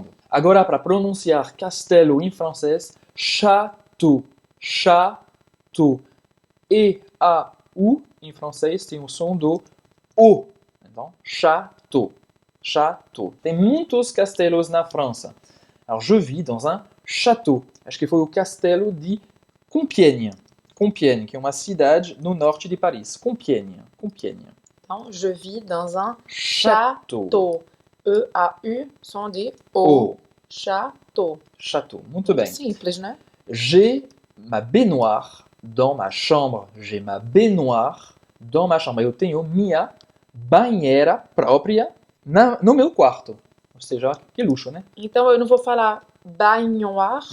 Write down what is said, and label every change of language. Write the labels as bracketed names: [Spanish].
[Portuguese] Agora, para pronunciar castelo em francês, château. Château. E a U em francês tem o som do O. Então, château. Château. Tem muitos castelos na França. [French] Alors, je vis dans un château. [Portuguese] Acho que foi o castelo de Compiègne. Compiègne, que é uma cidade no norte de Paris. [French] Compiègne. Então, je vis dans un Château. [Portuguese] château. E-A-U, som de O. Château. Château. Muito bem. Simples, né? [French] J'ai ma baignoire dans ma chambre. J'ai ma baignoire dans ma chambre. [Portuguese] Eu tenho minha banheira própria no meu quarto. Ou seja, que luxo, né? Então eu não vou falar baignoire.